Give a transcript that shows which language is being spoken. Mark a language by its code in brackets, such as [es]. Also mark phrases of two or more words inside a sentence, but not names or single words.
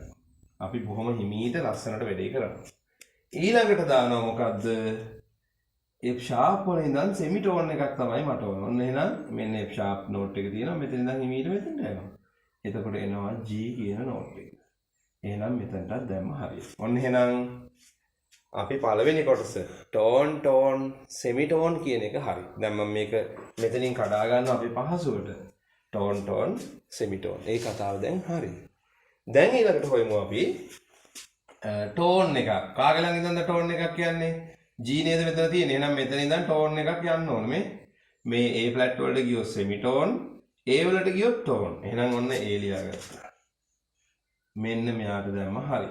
[si] අපි බොහොම හිමීට ලස්සනට වැඩේ කරමු. ඊළඟට දානවා මොකද්ද? [en] F sharp [si] වල ඉඳන් semitone එකක් තමයි මට ඕන. ඔන්න එහෙනම් මෙන්න [en] F sharp note [si] එක තියෙනවා. මෙතන ඉඳන් හිමීට මෙතනට යනවා. එතකොට එනවා G කියන note එක. එහෙනම් මෙතනටත් දැම්ම හරියට. ඔන්න එහෙනම් අපි පළවෙනි කොටස [en] tone tone semitone [si] කියන එක හරි. දැන් මම මේක මෙතනින් කඩා ගන්නවා අපි පහසුවට. [en] tone tone semitone. [si] ඒ කතාව දැන් හරි. දැන් ඊළඟට හොයමු අපි tone එක. කාගේ ළඟ ඉඳන්ද tone එකක් කියන්නේ? G නේද මෙතන තියෙන්නේ. එහෙනම් මෙතන ඉඳන් tone එකක් යන්න ඕනේ. මේ [en] A flat [si] වලට ගියොත් semitone, A වලට ගියොත් tone. එහෙනම් ඔන්න A ලියාගත්තා. මෙන්න මෙයාට දැම්ම හරි.